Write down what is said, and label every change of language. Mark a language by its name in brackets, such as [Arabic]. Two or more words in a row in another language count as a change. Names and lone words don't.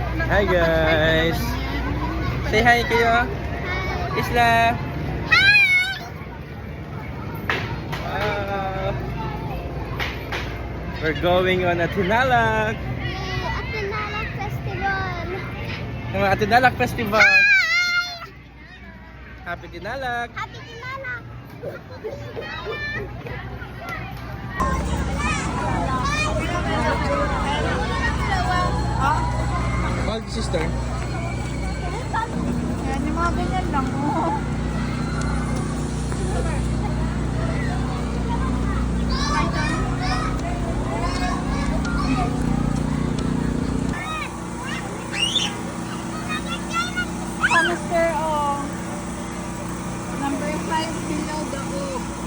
[English] Hi guys! Say hi kayo! Isla! Wow! We're going on a Tinalak! Atinalak Festival! Ang Tinalak Festival! Happy Tinalak! Happy Tinalak! Call the sister. [Filipino] Yan, yung mga ganyan lang. [English] Oh. Hamster, oh. Number 5 below the hoop.